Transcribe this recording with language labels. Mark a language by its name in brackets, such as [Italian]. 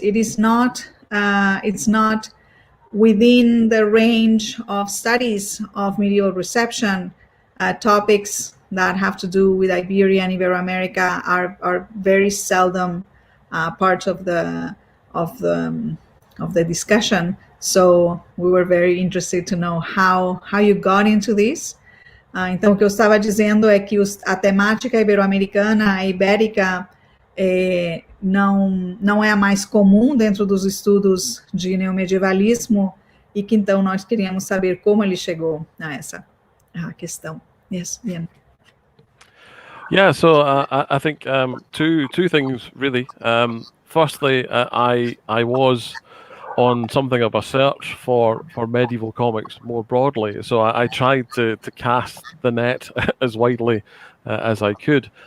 [English] It's not within the range of studies of medieval reception. Topics that have to do with Iberia and Iberoamerica are very seldom part of the discussion. So we were very interested to know how you got into this. [Portuguese] Então, o que eu estava dizendo é que a temática ibero-americana, a ibérica, não é a mais comum dentro dos estudos de neomedievalismo, e que, então, nós queríamos saber como ele chegou a essa questão. [English] Yes, Ian. Yeah, so I think two things, really. Firstly, I was on something of a search for medieval comics more broadly. So I tried to cast the net as widely as I could.